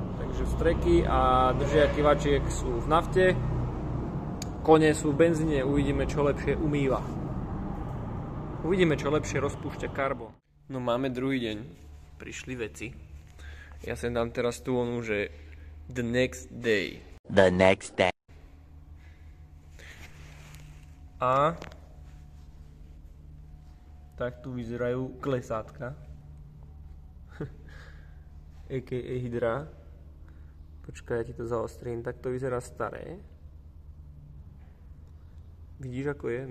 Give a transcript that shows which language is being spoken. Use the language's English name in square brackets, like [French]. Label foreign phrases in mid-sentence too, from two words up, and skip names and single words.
[Slovak] Takže streky a držiaky vačiek sú v nafte, kone sú v benzíne, uvidíme, čo lepšie umýva. Uvidíme, čo lepšie rozpúšťa karbon. No máme druhý deň, prišli veci. Ja sem dám teraz tú onu, že [English] the next day. The next day. [Slovak] A tak tu vyzerajú klesátka. [English] A.k.a. hydra. [Slovak] Počkaj, ja ti to zaostrím. Tak to vyzerá staré. Vidíš, ako je?